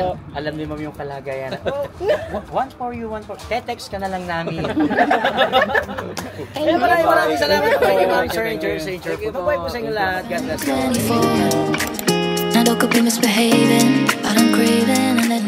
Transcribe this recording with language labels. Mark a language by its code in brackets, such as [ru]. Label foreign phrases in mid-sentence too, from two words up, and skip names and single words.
[tl] alam ni ma'am yung kalagayan. [en] Oh, one for you, one for... [tl] Te-text ka na lang namin. Maraming salamat po kay Ma'am Sir and Jersey. Bye-bye po sa inyo lahat. [en] God bless you. 24. And I could be misbehaving, but I'm craving